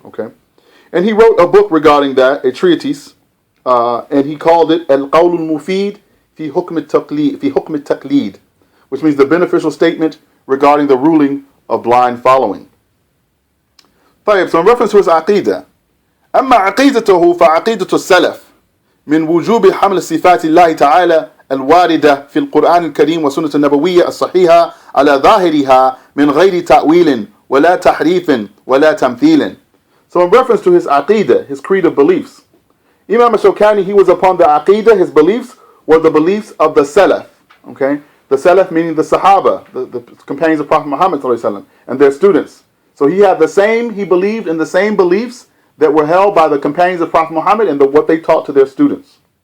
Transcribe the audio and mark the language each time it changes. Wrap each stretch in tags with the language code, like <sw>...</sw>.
<en>Okay, and he wrote a book regarding that, a treatise, and he called it al-Qawl al-Mufid fi hukm al-Taqlid, which means the beneficial statement regarding the ruling of blind following. So in reference to his aqeedah,</en> <ar>أما عقيدته فعقيدة السلف من وجوب حمل صفات الله تعالى الواردة في القرآن الكريم والسنة النبوية الصحيحة على ظاهرها من غير تأويل ولا تحريف ولا تمثيل.</ar> <en>So in reference to his Aqeedah, his creed of beliefs, Imam Ash-Shawkaanee, he was upon the Aqeedah, his beliefs were the beliefs of the Salaf. Okay? The Salaf meaning the Sahaba, the companions of Prophet Muhammad and their students. So he believed in the same beliefs that were held by the companions of Prophet Muhammad and what they taught to their students.</en>